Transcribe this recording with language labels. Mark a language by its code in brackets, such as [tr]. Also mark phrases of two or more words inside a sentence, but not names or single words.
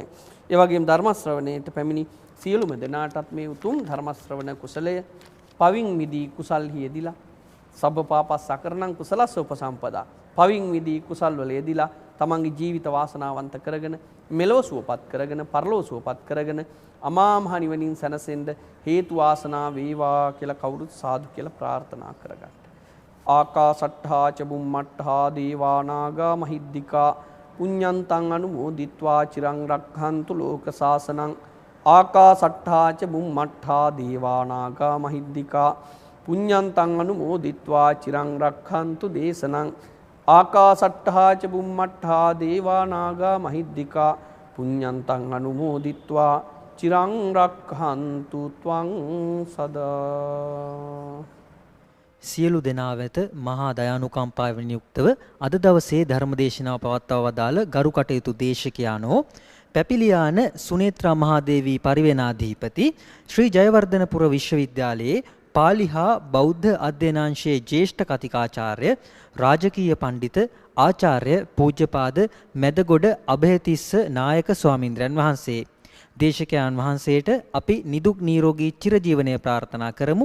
[si] ඒ වගේම ධර්ම ශ්‍රවණයට පැමිණි සියලුම දෙනාටත් මේ උතුම් ධර්ම ශ්‍රවණ කුසලය පවින් මිදී කුසල්හි යෙදිලා [pi] සබ්බපාපස් සකරණං කුසලස්ස උපසම්පදා [si] පවින් මිදී කුසල් වල යෙදිලා තමන්ගේ ජීවිත වාසනාවන්ත කරගෙන මෙලොව සුවපත් කරගෙන පරලොව සුවපත් කරගෙන අමා මහ නිවනින් සැනසෙන්න හේතු වාසනා වේවා කියලා කවුරුත් සාදු කියලා ප්‍රාර්ථනා කරගන්න. [pi] ආකාසට්ඨා ච බුම්මට්ඨා දේවා නාග මහිද්దికා පුඤ්ඤන්තං අනුමෝදිත්වා චිරං රක්ඛන්තු ලෝක සාසනං. ආකාසට්ඨා ච බුම්මට්ඨා දේවා නාග මහිද්దికා පුඤ්ඤන්තං අනුමෝදිත්වා චිරං රක්ඛන්තු දේශනං. ආකාසට්ඨා ච බුම්මට්ඨා දේවා නාග මහිද්దికා පුඤ්ඤන්තං අනුමෝදිත්වා චිරං රක්ඛන්තු ත්වං සදා. [si] සියලු දෙනා වෙත මහා දයානුකම්පාවෙන් යුක්තව අද දවසේ ධර්මදේශනාව පවත්වා වදාළ ගරු කටයුතු දේශකයාණෝ පැපිලියාන සුනේත්‍රා මහදේවී පරිවේනාධිපති ශ්‍රී ජයවර්ධනපුර විශ්වවිද්‍යාලයේ පාලි හා බෞද්ධ අධ්‍යනාංශයේ ජ්‍යෙෂ්ඨ කතිකාචාර්ය රාජකීය පඬිත ආචාර්ය පූජ්‍යපාද මැදගොඩ අභයතිස්ස නායක ස්වාමින්ද්‍රයන් වහන්සේ දේශකයන් වහන්සේට අපි නිදුක් නිරෝගී චිරජීවනය ප්‍රාර්ථනා කරමු.